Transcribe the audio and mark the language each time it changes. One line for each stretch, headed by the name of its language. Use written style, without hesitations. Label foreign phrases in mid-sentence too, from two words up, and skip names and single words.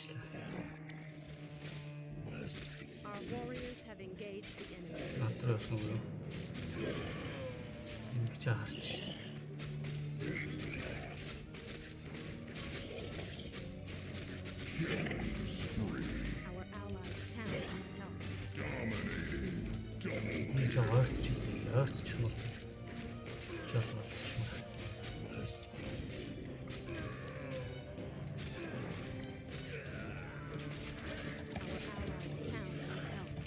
English: Our warriors have engaged the enemy.
Mongolian: Надруу явсан уу? Ингэж харж шүү.
English: Our allies' town needs help.
Mongolian: Энд ойрч юм. Жол болчихсон.
English: Our allies' town needs help.